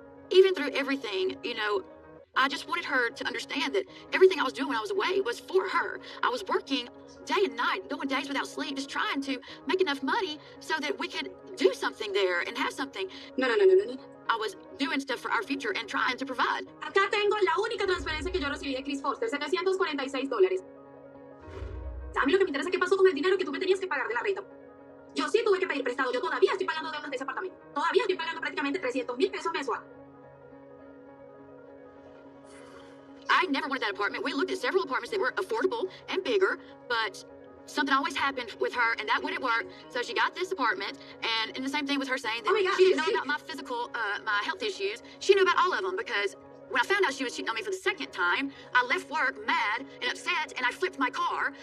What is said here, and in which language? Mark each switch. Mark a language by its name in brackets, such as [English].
[English] Even through everything, you know, I just wanted her to understand that everything I was doing when I was away was for her. I was working day and night, going days without sleep, just trying to make enough money so that we could do something there and have something. No. I was doing stuff for our future and trying to provide. [Spanish] Acá tengo la única transferencia que yo recibí de Chris Foster, $746. A mí lo que me interesa es qué pasó con el dinero que tú me tenías que pagar de la renta. Yo sí tuve que pedir prestado. Yo todavía estoy pagando deudas de ese apartamento. Todavía estoy pagando prácticamente 300,000 pesos mensual. [English] I never wanted that apartment. We looked at several apartments that were affordable and bigger, but something always happened with her, and that wouldn't work. So she got this apartment, and the same thing with her saying that she didn't know about my physical, my health issues. She knew about all of them because when I found out she was cheating on me for the second time, I left work mad and upset, and I flipped my car.